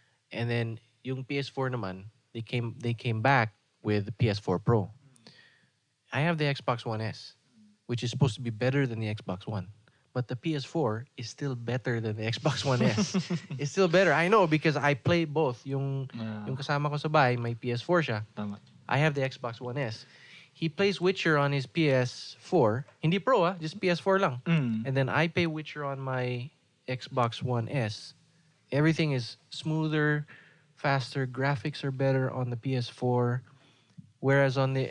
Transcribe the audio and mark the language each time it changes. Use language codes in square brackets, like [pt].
[en] And then, yung PS4 naman, they came back with the PS4 Pro. I have the Xbox One S, which is supposed to be better than the Xbox One. But the PS4 is still better than the Xbox One S. It's still better. I know because I play both. [tl] Yung kasama ko sa bahay, may PS4 siya. Tama. [en] I have the Xbox One S. He plays Witcher on his PS4. [tl] Hindi Pro, [en] just PS4 lang. And then I play Witcher on my Xbox One S. Everything is smoother, faster. Graphics are better on the PS4. Whereas on the...